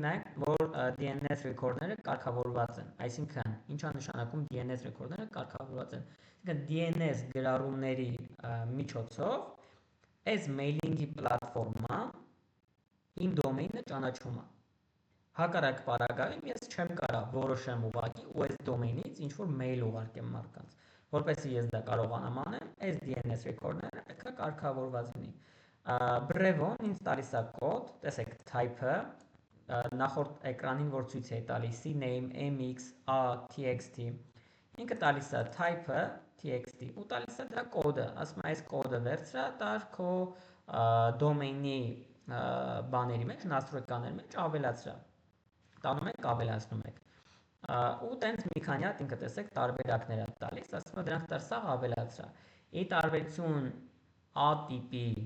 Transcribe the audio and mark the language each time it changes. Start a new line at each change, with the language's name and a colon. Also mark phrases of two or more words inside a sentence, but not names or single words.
Armenian: նայեք, որ
English: DNS record-
Armenian: ները կարգավորված են, այսինքն ինչ է նշանակում
English: DNS record-
Armenian: ները կարգավորված են, այսինքն DNS գրառումների միջոցով այս մեյլինգի պլատֆորմա իմ դոմեյնը ճանաչում է։ Հակառակ պարագայում ես չեմ կարա որոշեմ ուղղակի ու այս դոմեյնից ինչ որ մեյլ ուղարկեմ մարդկանց, որպեսզի ես դա կարողանամ անեմ, այս
English: DNS record-
Armenian: ները պետք է կարգավորված լինի։ Brevon ինձ տալիս է կոդ, տեսեք type-ը, նախորդ էկրանին որ ցույց էի տալիս cname,
English: mx, a, txt,
Armenian: ինքը տալիս է type-ը, txt, ու տալիս է դրա կոդը, ասում է այս կոդը վերցրա, տար քո դոմեյնի բաների մեջ, նաստրոյկաների մեջ ավելացրա։ Տանում եք, ավելացնում եք։ Ու տենց մի քանի հատ ինքը տեսեք տարբերակներ է տալիս, ասում է դրանք տար սաղ ավելացրա։ Ի տարբերություն A տիպի